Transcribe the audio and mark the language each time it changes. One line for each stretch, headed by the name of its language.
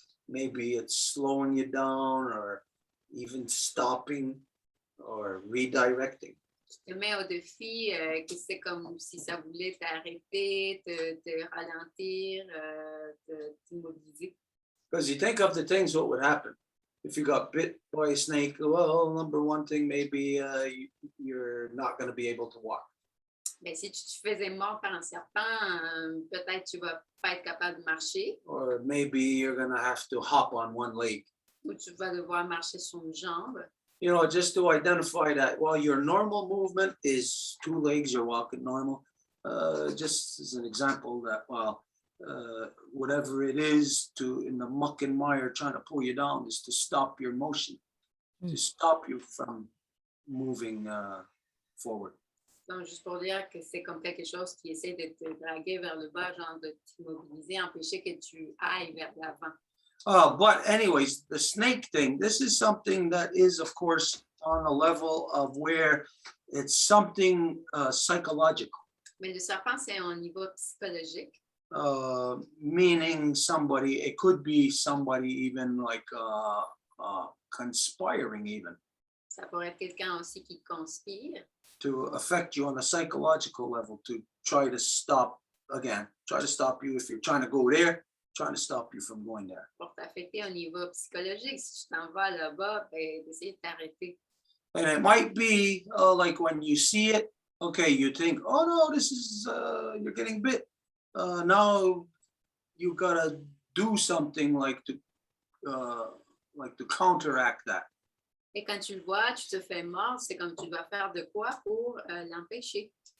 English: Maybe it's slowing you down or even stopping or redirecting.
French: Tu te mets au défi que c'est comme si ça voulait t'arrêter, te ralentir, t'immobiliser.
English: Because you think of the things what would happen if you got bit by a snake. Well, number one thing, maybe you're not going to be able to walk.
French: Mais si tu te faisais mordre par un serpent, peut-être tu vas pas être capable de marcher,
English: Or maybe you're going to have to hop on one leg.
French: ou tu vas devoir marcher sur une jambe.
English: You know, just to identify that while your normal movement is 2 legs, you're walking normal. Just as an example that while whatever it is to in the muck and mire trying to pull you down is to stop your motion, to stop you from moving forward.
French: Donc, juste pour dire que c'est comme quelque chose qui essaie de te draguer vers le bas, genre de t'immobiliser, empêcher que tu ailles vers l'avant.
English: But anyways, the snake thing, this is something that is, of course, on a level of where it's something psychological.
French: Mais le serpent, c'est au niveau psychologique.
English: Meaning somebody, it could be somebody even like conspiring even
French: Ça pourrait être quelqu'un aussi qui conspire
English: to affect you on a psychological level to try to stop you if you're trying to go there, trying to stop you from going there.
French: pour t'affecter au niveau psychologique. Si tu t'en vas là-bas, ben, d'essayer de t'arrêter.
English: And it might be like when you see it, okay, you think, oh no, this is, you're getting bit. Now you gotta do something like to counteract that.
French: Et quand tu le vois, tu te fais mordre, c'est comme tu dois faire de quoi pour l'empêcher.